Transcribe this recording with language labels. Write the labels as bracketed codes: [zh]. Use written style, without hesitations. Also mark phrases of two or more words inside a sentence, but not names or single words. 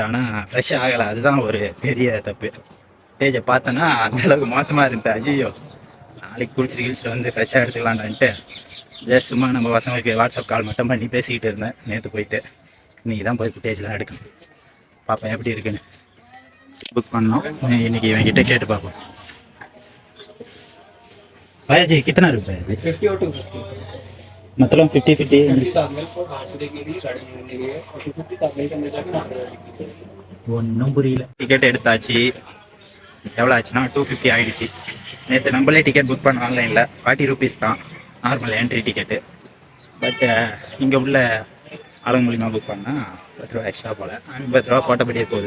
[ta] ஆனால் ஃப்ரெஷ் ஆகலை, அதுதான் ஒரு பெரிய தப்பு. பேஜை பார்த்தோன்னா அந்தளவுக்கு மோசமாக இருந்துச்சு. ஐயோ, நாளைக்கு குளிச்சுட்டு வந்து ஃப்ரெஷ்ஷாக எடுத்துக்கலான்ட்டு ஜஸ்ட் சும்மா நம்ம பசங்களுக்கு வாட்ஸ்அப் கால் மட்டும் பண்ணி பேசிக்கிட்டு இருந்தேன் நேற்று போயிட்டு. இன்றைக்கி தான் போய் ஃபுட்டேஜ்லாம் எடுக்கணும். பார்ப்பேன் எப்படி இருக்குன்னு. புக் பண்ணோம் இன்றைக்கி இவங்கிட்ட கேட்டு பார்ப்போம். [hi] भैया कितना रुपये है? 50 और 250 [ta] मतलब 50-50 ஒன்றும் புரியல. டிக்கெட் எடுத்தாச்சு. எவ்வளோ ஆச்சுன்னா 250 ஆகிடுச்சு. நேற்று நம்மளே டிக்கெட் புக் பண்ண ஆன்லைனில் 40 ரூபீஸ் தான் [en] normal entry ticket. [ta] பட் இங்கே உள்ள ஆளுங்க மூலிமா புக் பண்ணால் 10 ரூபா எக்ஸ்ட்ரா போல் 50 ரூபா போட்டபடியே போகுது.